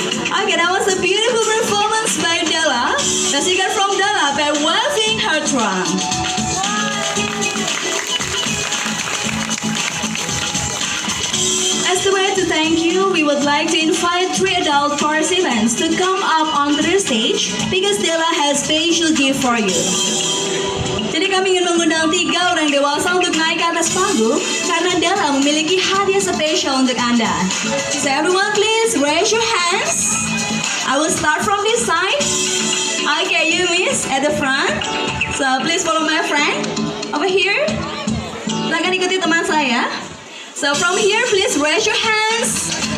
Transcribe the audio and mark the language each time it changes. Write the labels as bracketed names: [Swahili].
[English] Okay, that was a beautiful performance by Della. As you get from Della by waving her trunk. As a way to thank you, we would like to invite 3 adult participants to come up onto the stage because Della has special gift for you. [Indonesian] Jadi kami ingin mengundang 3 orang dewasa untuk naik ke atas panggung karena Della memiliki hadiah spesial untuk Anda. [English] So everyone please raise your hands. I will start from this side. Okay, you miss at the front. So please follow my friend over here. [Indonesian] Silakan ikuti teman saya. [English] So from here, please raise your hands.